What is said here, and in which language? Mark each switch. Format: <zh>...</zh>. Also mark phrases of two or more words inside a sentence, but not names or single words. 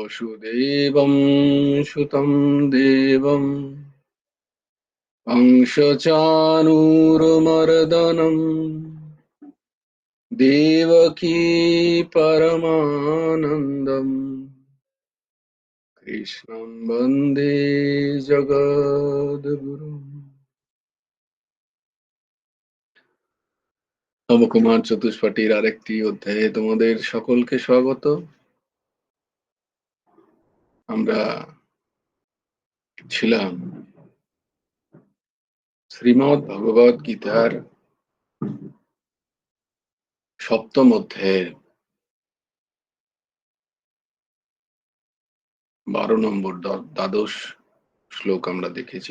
<sa>वसुदेवं सुतं देवं कंसचाणूरमर्दनम् देवकी परमानन्दम् कृष्णं वन्दे जगद्गुरुम्।</sa> <bn>নবকুমার চতুষ্পাঠীর আরেকটি অধ্যায়ে তোমাদের সকলকে স্বাগত। আমরা ছিলাম শ্রীমদ্ ভগবদ গীতার সপ্তম অধ্যায়ের 12 নম্বর দ্বাদশ শ্লোক আমরা দেখেছি।</bn>